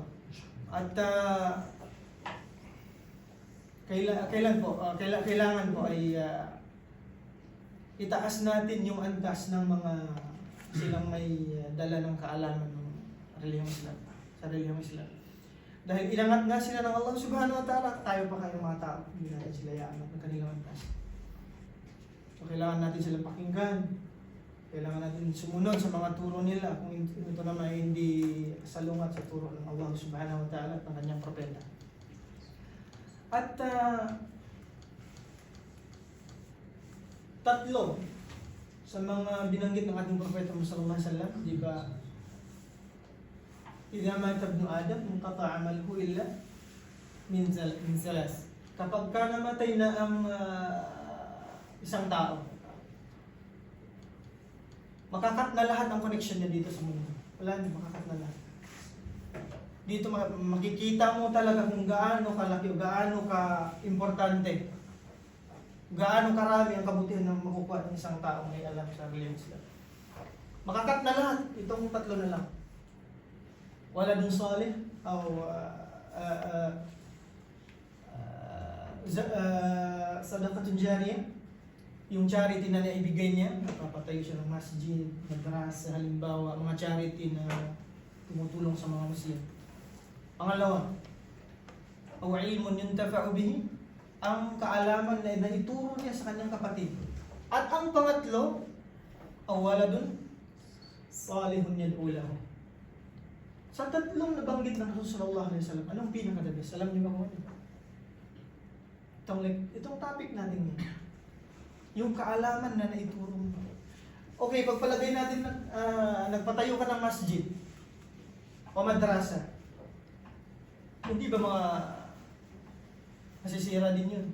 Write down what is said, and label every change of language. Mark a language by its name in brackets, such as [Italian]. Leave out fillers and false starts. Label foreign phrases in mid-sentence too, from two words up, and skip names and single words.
[Filipino] At kailangan po ay itaas natin yung antas ng mga silang may dala ng kaalaman ng relihiyong Islam, sa relihiyong Islam. Dahil inangat nga sila ng Allah [Arabic] سبحانه وتعالى, [Filipino] tayo pa kayo mga tao, hindi natin sila iaangat ng kanilang antas. So kailangan natin silang pakinggan, kailangan natin sumunod sa mga turo nila kung ito naman ay hindi salungat sa turo ng Allah [Arabic] سبحانه وتعالى [Filipino] at ng kanyang propeta. At 3 sa mga binanggit ng ating propeta [Arabic] صلى الله عليه وسلم, [Filipino] di ba? [Arabic] إذا مات ابن آدم انقطع عمله إلا من 3. [Filipino] Kapag ka namatay na ang isang tao, makakat na lahat ang connection niya dito sa mundo. Wala na, makakat na lahat. Dito makikita mo talaga kung gaano kalaki, gaano ka-importante, gaano karami ang kabutihan ng makukuha ng isang taong may alam sa relihiyong Islam. Makakat na lahat, itong 3 na lang. [Arabic] ولد صالح أو صدقة جارية, [Filipino] yung charity na naibigay niya, napapatayo siya ng masjid, madrasa, halimbawa, mga charity na tumutulong sa mga Muslim. Pangalawa, o [Arabic] علم ينتفع به, [Filipino] ang kaalaman na naituro niya sa kanyang kapatid. At ang pangatlo, o [Arabic] ولد صالح يدعو له. [Filipino] Sa 3 nabanggit ng Rasulullah [Arabic] صلى الله عليه وسلم, [Filipino] anong pinaka- [English] the best? [Filipino] Alam niyo ba kung ano? Itong topic natin ngayon. Yung kaalaman na naituro mo. Okay, pagpalagay natin nagpatayo ka ng masjid o madrasa. Hindi ba mga masisira din yun?